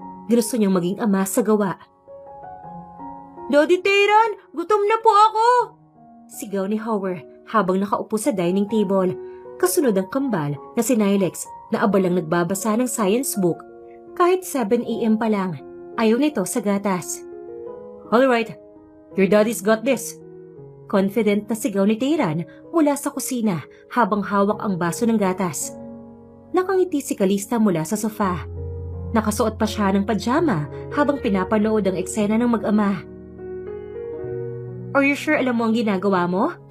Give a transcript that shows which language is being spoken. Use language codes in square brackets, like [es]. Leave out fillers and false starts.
[tl] Gusto niyang maging ama sa gawa. "Daddy Tayran, gutom na po ako!" Sigaw ni Howard habang nakaupo sa dining table. Kasunod ang kambal na si Nilex na abalang nagbabasa ng science book. Kahit 7 a.m. pa lang, ayaw nito sa gatas. [en] "Alright, your daddy's got this." [tl] Confident na sigaw ni Tayran mula sa kusina habang hawak ang baso ng gatas. Nakangiti si Calista mula sa sofa. Nakasuot pa siya ng pajama habang pinapanood ang eksena ng mag-ama. [en] "Are you sure [tl] alam mo ang ginagawa mo?"